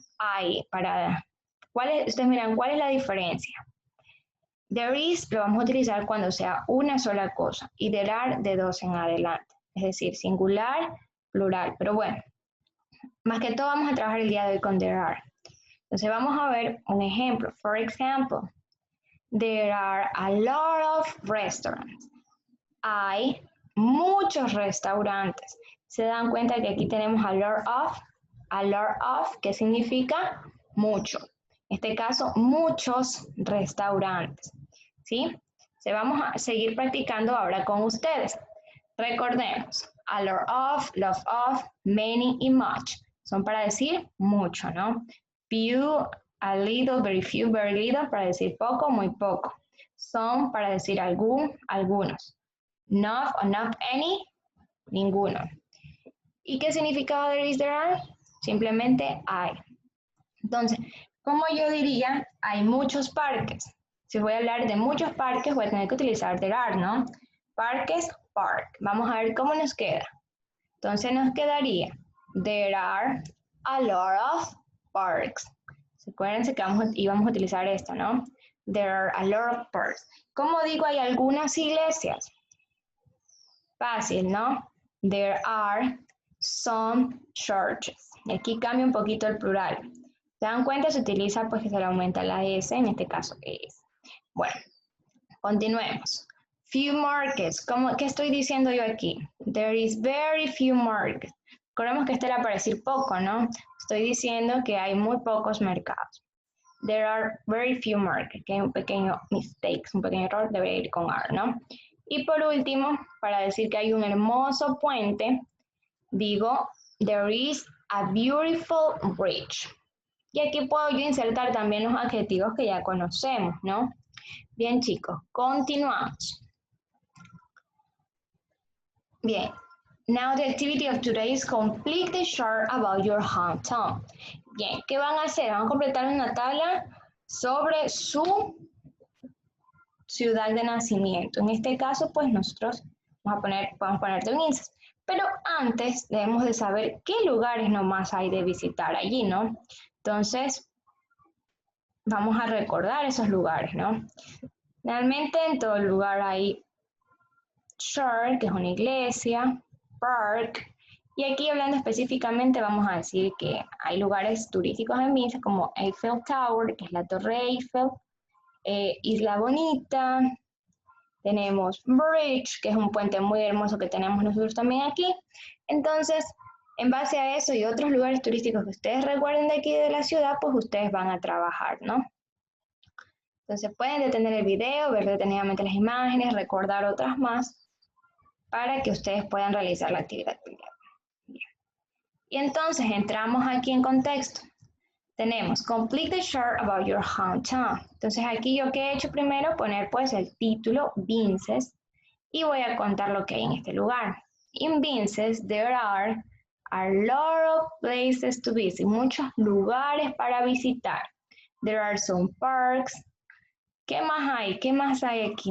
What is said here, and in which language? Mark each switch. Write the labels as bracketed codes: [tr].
[es] Hay para... ustedes miran, ¿cuál es la diferencia? [en] There is [es] lo vamos a utilizar cuando sea una sola cosa y [en] there are [es] de 2 en adelante. Es decir, singular, plural. Pero bueno, más que todo vamos a trabajar el día de hoy con [en] there are. [es] Entonces vamos a ver un ejemplo. [en] For example, there are a lot of restaurants. [es] Hay muchos restaurantes. Se dan cuenta que aquí tenemos [en] a lot of, [es] que significa mucho. En este caso, muchos restaurantes. ¿Sí? Vamos a seguir practicando ahora con ustedes. Recordemos, a lot of, many y much. Son para decir mucho, ¿no? [en] Few, a little, very few, very little, [es] para decir poco, muy poco. Some, para decir algún, algunos. Not o not any, ninguno. ¿Y qué significa [en] there is, there are? [es] Simplemente hay. Entonces, como yo diría, hay muchos parques. Si voy a hablar de muchos parques, voy a tener que utilizar [en] there are, [es] ¿no? Parques, park. Vamos a ver cómo nos queda. Entonces nos quedaría, [en] there are a lot of parks. [es] Acuérdense que íbamos a utilizar esto, ¿no? [en] There are a lot of parks. [es] Como digo, hay algunas iglesias. Fácil, ¿no? [en] There are some churches. [es] Y aquí cambia un poquito el plural. ¿Se dan cuenta? Se utiliza pues que se le aumenta la S, en este caso es. Bueno, continuemos. [en] Few markets. [es] ¿Qué estoy diciendo yo aquí? [en] There is very few markets. [es] Recordemos que este era para decir poco, ¿no? Estoy diciendo que hay muy pocos mercados. [en] There are very few markets. [es] Que hay un pequeño [en] mistake, [es] un pequeño error, debería ir con are, ¿no? Y por último, para decir que hay un hermoso puente, digo, [en] there is a beautiful bridge. [es] Y aquí puedo yo insertar también los adjetivos que ya conocemos, ¿no? Bien, chicos, continuamos. Bien, [en] now the activity of today is complete the chart about your hometown. [es] Bien, ¿qué van a hacer? Van a completar una tabla sobre su ciudad de nacimiento. En este caso, pues nosotros podemos poner Vinces. Pero antes debemos de saber qué lugares nomás hay de visitar allí, ¿no? Entonces, vamos a recordar esos lugares, ¿no? Realmente en todo lugar hay church, que es una iglesia, park, y aquí hablando específicamente vamos a decir que hay lugares turísticos en Vinces como Eiffel Tower, que es la Torre Eiffel, Isla Bonita, tenemos Bridge, que es un puente muy hermoso que tenemos nosotros también aquí. Entonces, en base a eso y otros lugares turísticos que ustedes recuerden de aquí de la ciudad, pues ustedes van a trabajar, ¿no? Entonces pueden detener el video, ver detenidamente las imágenes, recordar otras más, para que ustedes puedan realizar la actividad. Bien. Y entonces entramos aquí en contexto. [en] Tenemos complete the chart about your hometown. [es] Entonces aquí yo que he hecho primero, poner pues el título Vinces y voy a contar lo que hay en este lugar. [en] In Vinces there are a lot of places to visit, [es] muchos lugares para visitar. [en] There are some parks. [es] ¿Qué más hay? ¿Qué más hay aquí?